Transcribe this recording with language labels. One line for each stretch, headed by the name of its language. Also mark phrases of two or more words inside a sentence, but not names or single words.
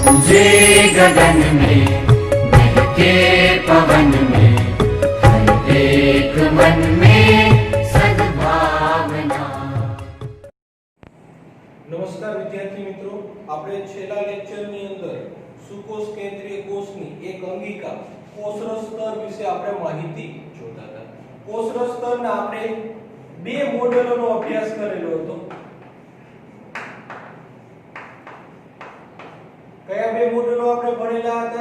Hindi: जे गगन में महके पवन में हर एक मन में सद्भावना। नमस्कार विद्यार्थी मित्रों,
Gujarati: આપણે છેલ્લા લેક્ચરની અંદર સુકોષ કેન્દ્રીય કોષની એક અંગિકા કોષરસ સ્તર વિશે આપણે માહિતી જોતા હતા. કોષરસ સ્તરના આપણે બે મોડેલોનો અભ્યાસ કરેલો હતો. કયા બે મોડેલો આપણે ભણેલા હતા?